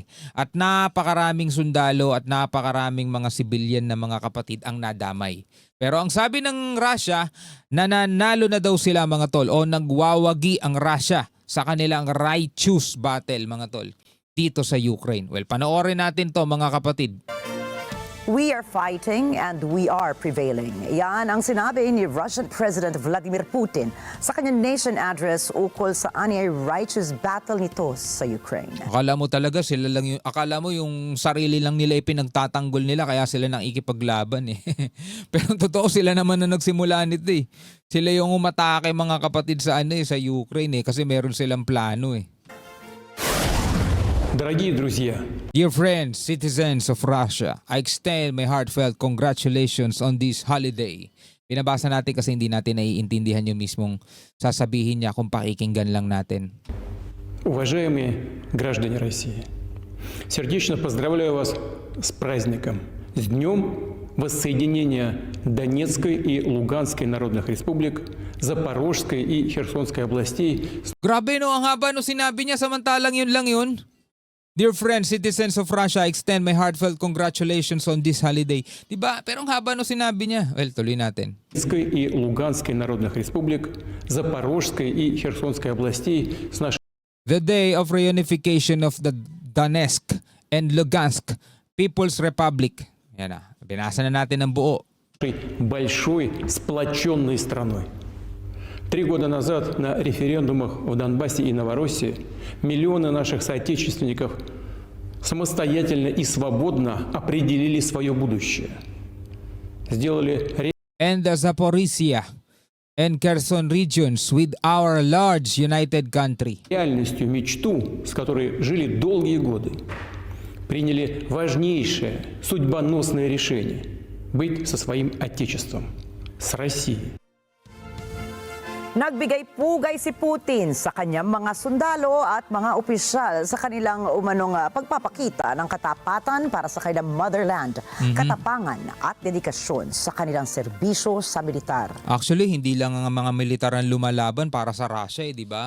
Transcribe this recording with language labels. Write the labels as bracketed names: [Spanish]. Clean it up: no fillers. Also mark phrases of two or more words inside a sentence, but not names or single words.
[Filipino] At napakaraming sundalo at napakaraming mga sibilyan na mga kapatid ang nadamay. Pero ang sabi ng Russia, nananalo na daw sila, mga tol, o nagwawagi ang Russia sa kanilang [English] righteous battle, [Filipino] mga tol, dito sa Ukraine. Well, panoorin natin to, mga kapatid. [English] We are fighting and we are prevailing. [Filipino] Yan ang sinabi ni Russian President Vladimir Putin sa kanyang [English] nation address [Filipino] ukol sa anyay [English] righteous battle [Filipino] nito sa Ukraine. Akala mo talaga sila lang yung, akala mo yung sarili lang nila ipinagtatanggol nila kaya sila nang ikipaglaban eh. Pero totoo sila naman na nagsimula nito eh. Sila yung umatake, mga kapatid, sa sa Ukraine eh, kasi meron silang plano eh. [Russian] Дорогие друзья, [English] Dear friends, citizens of Russia, I extend my heartfelt congratulations on this holiday. [Filipino] Binabasa natin kasi hindi natin naiintindihan yung mismong sasabihin niya kung pakikinggan lang natin. [Russian] уважаемые граждане России, сердечно поздравляю вас с праздником, с Днем воссоединения Донецкой и Луганской народных республик, Запорожской и Херсонской областей. [Filipino] Grabe no, ang haba no sinabi niya, samantalang yun lang yun. [English] Dear friends, citizens of Russia, I extend my heartfelt congratulations on this holiday. [Filipino] Diba? Pero ang haba no sinabi niya. Well, tuloy natin. [Russian] Донецкой и Луганской народных республик, Запорожской и Херсонской областей с нашей [English] The day of reunification of the Donetsk and Lugansk People's Republic. [Filipino] Yan na. Binasa na natin ang buo. [Russian] большой сплоченной страной. 3 года назад на референдумах в Донбассе и Новороссии миллионы наших соотечественников самостоятельно и свободно определили свое будущее. Сделали [English] And the Zaporizhia and Kherson regions with our large united country. [Russian] реальностью мечту, с которой жили долгие годы. Приняли важнейшее, судьбоносное решение – быть со своим Отечеством, с Россией. [Filipino] Nagbigay pugay si Putin sa kanyang mga sundalo at mga opisyal sa kanilang umanong pagpapakita ng katapatan para sa kanilang motherland, katapangan at dedikasyon sa kanilang serbisyo sa militar. Actually, hindi lang ang mga militar ang lumalaban para sa Russia, di ba?